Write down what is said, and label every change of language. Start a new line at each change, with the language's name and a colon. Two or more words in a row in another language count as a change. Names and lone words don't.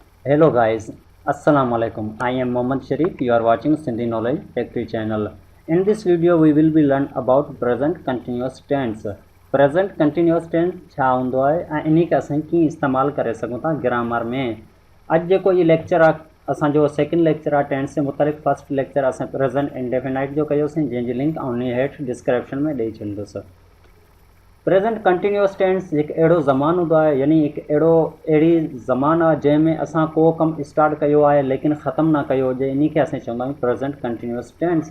English: Hello guys,
Arabic: السلام عليكم.
English: I am Mohammad Sharif. You are watching Sindhi Knowledge Factory channel. In this video we will be learn about present continuous tense. Present continuous tense
Sindhi: छा हूंदो आहे ऐं इन्ही खे असां कीअं इस्तेमालु करे सघूं था ग्रामर में। अॼु जेको ये लेक्चर आहे असांजो
English: second lecture
Sindhi: आहे टेंस से मुतालिक़।
English: first lecture
Sindhi: असां
English: present indefinite
Sindhi: जो कयोसीं, जंहिंजी लिंक आउं उन हेठि डिस्क्रिप्शन में ॾेई छॾींदुसि।
English: present continuous tense
Sindhi: एक अहिड़ो ज़मान हूंदो आहे, यानी हिकु अहिड़ी ज़मान आहे जंहिंमें असां को कमु स्टार्ट कयो आहे लेकिन ख़तमु न कयो हुजे, इन खे असां चवंदा आहियूं
English: present continuous tense.